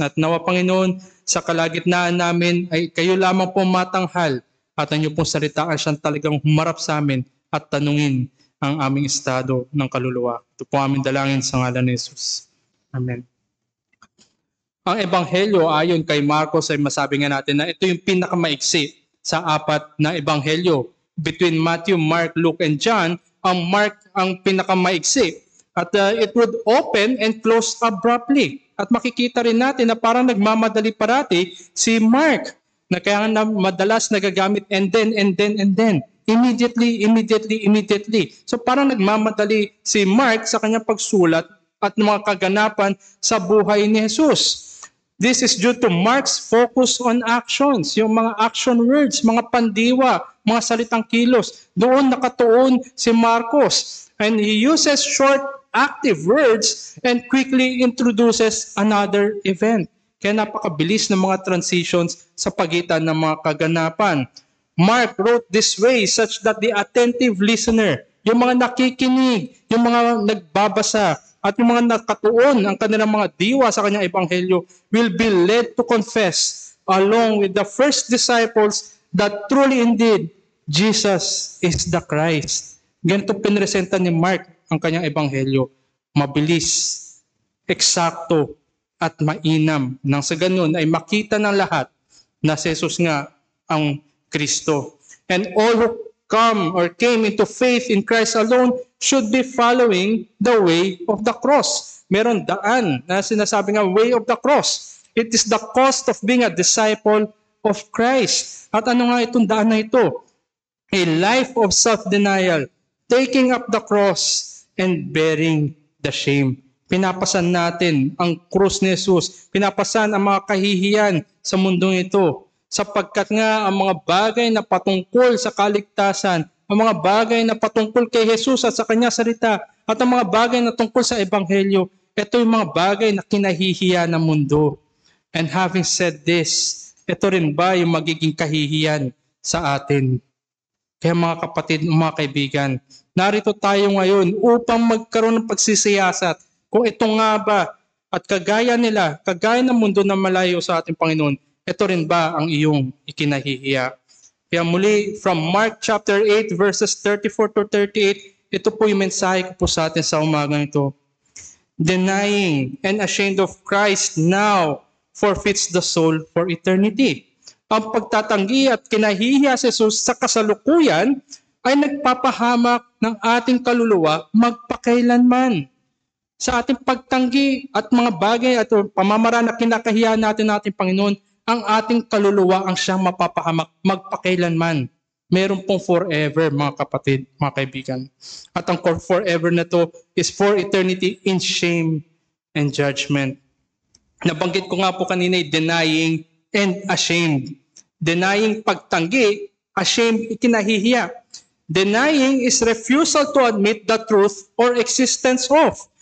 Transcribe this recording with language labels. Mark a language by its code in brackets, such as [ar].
[tl] At nawa Panginoon, sa kalagitnaan namin ay kayo lamang po matanghal at ang inyo pong salita ay siyang talagang humarap sa amin at tanungin ang aming estado ng kaluluwa. Ito po aming dalangin sa ngalan ni Jesus. Amen. Ang ebanghelyo ayon kay Marcos ay masabi nga natin na ito yung pinakamaiksi sa apat na ebanghelyo. Between Matthew, Mark, Luke, and John, ang Mark ang pinakamaiksi. [en] At it would open and close abruptly. [tl] At makikita rin natin na parang nagmamadali parati si Mark, na kaya nga madalas nagagamit [en] and then. Immediately. [tl] So parang nagmamadali si Mark sa kanyang pagsulat at mga kaganapan sa buhay ni Jesus. [en] This is due to Mark's focus on actions, yung mga action words, [tl] mga pandiwa, mga salitang kilos. Doon nakatuon si Marcos. [en] And he uses short, active words and quickly introduces another event. [tl] Kaya napakabilis ng mga transitions sa pagitan ng mga kaganapan. [en] Mark wrote this way such that the attentive listener, [tl] yung mga nakikinig, yung mga nagbabasa, at yung mga nakatuon ang kanilang mga diwa sa kanyang ebanghelyo [en] will be led to confess along with the first disciples that truly indeed Jesus is the Christ. [tl] Ganito pinresenta ni Mark ang kanyang ebanghelyo. Mabilis, eksakto, at mainam. Nang sa ganun ay makita ng lahat na si Jesus nga ang Kristo. [en] And all who came into faith in Christ alone should be following the way of the cross. [tl] Meron daan na sinasabi nga [en] way of the cross. It is the cost of being a disciple of Christ. [tl] At ano nga itong daan na ito? [en] A life of self-denial, taking up the cross, and bearing the shame. [tl] Pinapasan natin ang krus ni Jesus. Pinapasan ang mga kahihiyan sa mundong ito. Sapagkat nga ang mga bagay na patungkol sa kaligtasan, ang mga bagay na patungkol kay Jesus at sa kanya salita, at ang mga bagay na tungkol sa ebanghelyo, ito yung mga bagay na kinahihiya ng mundo. [en] And having said this, [tl] ito rin ba yung magiging kahihiyan sa atin? Kaya mga kapatid, mga kaibigan, narito tayo ngayon upang magkaroon ng pagsisiyasat kung ito nga ba at kagaya nila, kagaya ng mundo na malayo sa ating Panginoon, ito rin ba ang iyong ikinahihiya? Kaya muli, [en] from Mark chapter 8 verses 34 to 38, [tl] ito po yung mensahe ko po sa atin sa umagang ito. [en] Denying and ashamed of Christ now forfeits the soul for eternity. [tl] Ang pagtatanggi at kinahihiya si Jesus sa kasalukuyan ay nagpapahamak ng ating kaluluwa magpakailanman. Sa ating pagtanggi at mga bagay at pamamaraan na kinakahiya natin ng ating Panginoon, ang ating kaluluwa ang siyang mapapahamak magpakailanman. Meron pong forever, mga kapatid, mga kaibigan. At ang forever na to [en] is for eternity in shame and judgment. [tl] Nabanggit ko nga po kanina, [en] denying and ashamed. Denying pagtanggi, ashamed ikinahihiya. Denying is refusal to admit the truth or existence of.